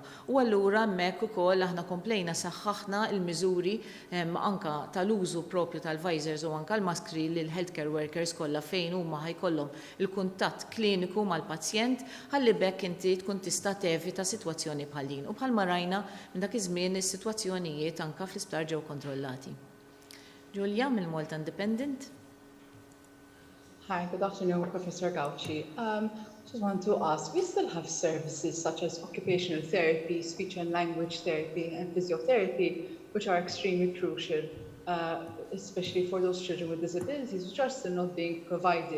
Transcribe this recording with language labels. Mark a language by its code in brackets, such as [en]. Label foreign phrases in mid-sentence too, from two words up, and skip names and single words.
[mt] U allura hemmhekk ukoll aħna komplejna saħħaħna l-miżuri anka tal-użu propju tal-visors u anka l-maskri lil [en] healthcare workers [mt] kollha fejn huma ħajkollhom il-kuntatt kliniku kliniku mal-pazjent ħalli bekk inti tkun tista' tevita sitwazzjoni bħal din. U bħalma rajna minn dak iż-żmien is-sitwazzjonijiet anke fl-isptar ġew kontrollati. Julia mill-Malta Independent. [en] Hi, good afternoon, Professor Gauci. Just want to ask, we still have services such as occupational therapy, speech and language therapy, and physiotherapy, which are extremely crucial, especially for those children with disabilities, which are still not being provided.